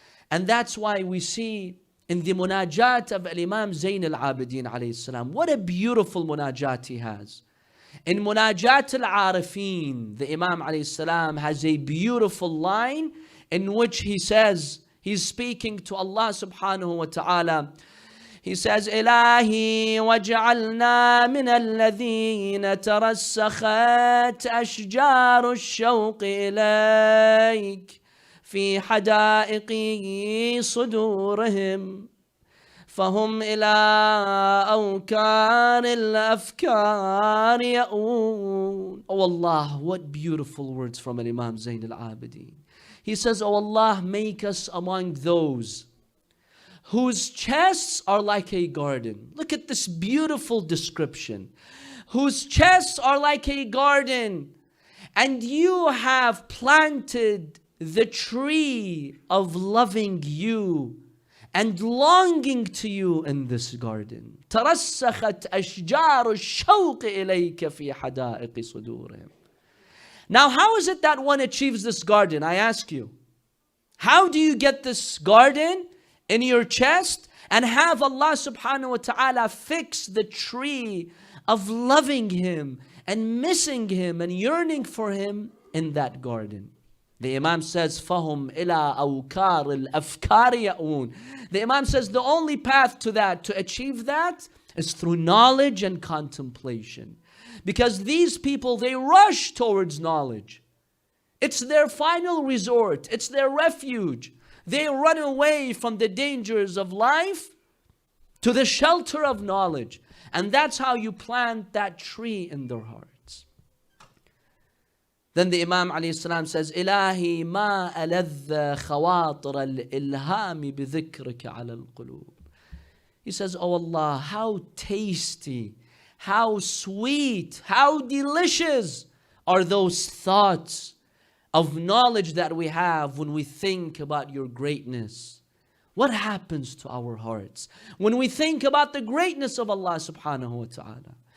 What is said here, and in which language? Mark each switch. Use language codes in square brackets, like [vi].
[en] And that's why we see in the munajat of Imam Zayn al-Abidin alayhi salam, what a beautiful munajat he has. In Munajat al-Arifin, the Imam alayhi salam has a beautiful line in which he says, he's speaking to Allah subhanahu wa ta'ala. He says, [ar] إلهي وجعلنا من الذين ترسخت أشجار الشوق إليك في حدائق صدورهم فهم إلى أوكار الأفكار يأون. [en] Oh Allah, what beautiful words from an Imam Zayn al-Abidin. He says, oh Allah, make us among those whose chests are like a garden. Look at this beautiful description. Whose chests are like a garden, and you have planted the tree of loving you and longing to you in this garden. [ar] ترسخت أشجار الشوق إليك في حدائق صدورهم. [en] Now, how is it that one achieves this garden? I ask you. How do you get this garden in your chest and have Allah subhanahu wa ta'ala fix the tree of loving Him and missing Him and yearning for Him in that garden? The Imam says, [ar] فَهُمْ إِلَىٰ أَوْكَارِ الْأَفْكَارِ يَأْوُونَ. [en] The Imam says the only path to that, to achieve that, is through knowledge and contemplation. Because these people, they rush towards knowledge. It's their final resort. It's their refuge. They run away from the dangers of life to the shelter of knowledge. And that's how you plant that tree in their hearts. Then the Imam alayhi salam says, [ar] إِلَهِي مَا أَلَذَّ خَوَاطِرَ الْإِلْهَامِ بِذِكْرِكَ عَلَى الْقُلُوبِ. [en] He says, oh Allah, how tasty, how sweet, how delicious are those thoughts of knowledge that we have when we think about your greatness. What happens to our hearts when we think about the greatness of Allah subhanahu wa ta'ala?